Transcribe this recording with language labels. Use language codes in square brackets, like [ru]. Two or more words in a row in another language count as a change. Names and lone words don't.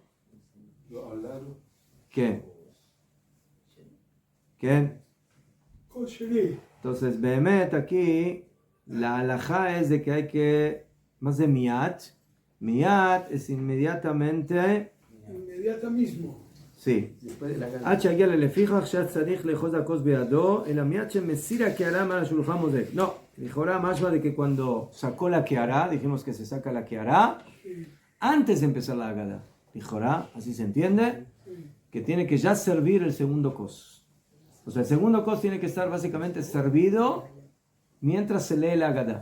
[es] ¿Qué? ¿Qué? Entonces, Behemet, aquí, la halajá es de que hay que, más de miyad. Miyad es inmediatamente. Inmediata mismo. Sí. [he] עד שיגיע ללפיכך שצריך לאחוז הכוס בידו, אלא מיד שמסיר הקערה מעל השולחן מוזג. [es] No, [he] לכאורה משמע [es] de que cuando sacó la קערה, dijimos que se saca la קערה, antes de empezar la Agadá. לכאורה, así se entiende, que tiene que ya servir el segundo kos. O sea, el segundo kos tiene que estar básicamente servido mientras se lee la Agadá.